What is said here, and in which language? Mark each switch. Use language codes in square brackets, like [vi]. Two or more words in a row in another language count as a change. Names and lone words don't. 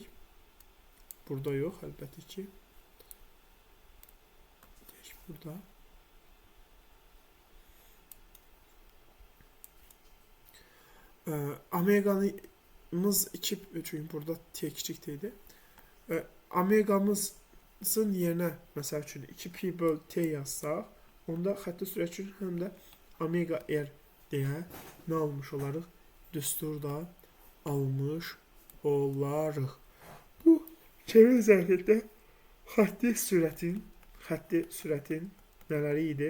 [tr] Burada yok elbette ki. Burada. Omega'mız 2, çünkü burada t küçük t'ydi. Omegamızın yerine mesela [az] üçün 2 pi böl t yazsaq, onda xətti sürət üçün həm də omega r deyə nə almış olarıq? Düstur da almış olarıq. Bu çevre zərfində xətti sürətin nələri idi?